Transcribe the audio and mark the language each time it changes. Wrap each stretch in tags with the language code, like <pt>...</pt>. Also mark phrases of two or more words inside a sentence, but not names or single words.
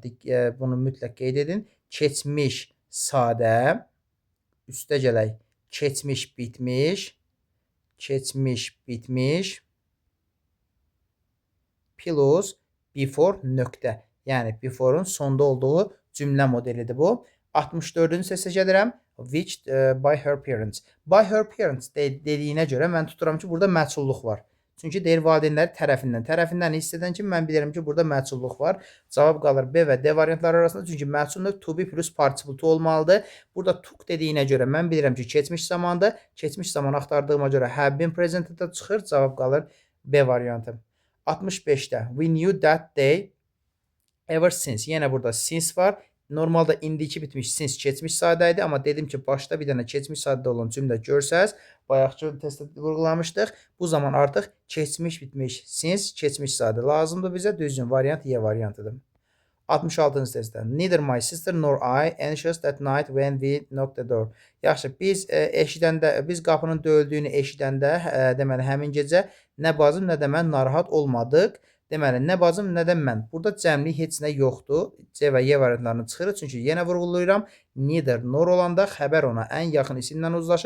<az>Bunu mütləq qeyd edin. Keçmiş sadə, üstə gələk. Keçmiş bitmiş. Keçmiş bitmiş.</az> <en>Plus before nöqtə.</en> <az>Yəni before-un sonda olduğu cümlə modelidir bu. 64-cü səsə gəlirəm.</az> <en>Which by her parents. By her parents</en> <az>dediyinə görə mən tuturam ki, burada məchulluq var. Çünki deyir valideynləri tərəfindən. Tərəfindən hiss edən kimi mən bilirəm ki, burada məchulluq var. Cavab qalır B və D variantları arasında. Çünki məchul növ</az> <en>to be plus participle to</en> <az>olmalıdır. Burada took dediyinə görə mən bilirəm ki, keçmiş zamandır. Keçmiş zaman axtardığıma görə</az> <en>have been</en> <az>present-də çıxır. Cavab qalır B variantı.</az> <en>65-də we knew that day ever since.</en> <az>Yenə burada since var. Normalda indiki bitmiş since keçmiş sadə idi. Amma dedim ki, başda bir dənə keçmiş sadə olan cümlə görsəz, bayaqçı testdə vurğulamışdıq. Bu zaman artıq keçmiş bitmiş since keçmiş sadə lazımdır bizə. Düzgün variant Y variantıdır. 66-cı testdə.</az> <en>Neither my sister nor I anxious that night when we knocked the door.</en> <az>Yaxşı, biz qapının döyüldüyünü eşidəndə, deməli həmin gecə nə bacım, nə də mən narahat olmadıq. Deməli, nə bacım, nə də mən. Burada cəmlik heç nə yoxdur. C və Y variantlarını çıxırıq. Çünki yenə vurğulayıram.</az> <en>Neither, nor</en> <az>olanda xəbər ona ən yaxın isimlə uzlaşır.</az>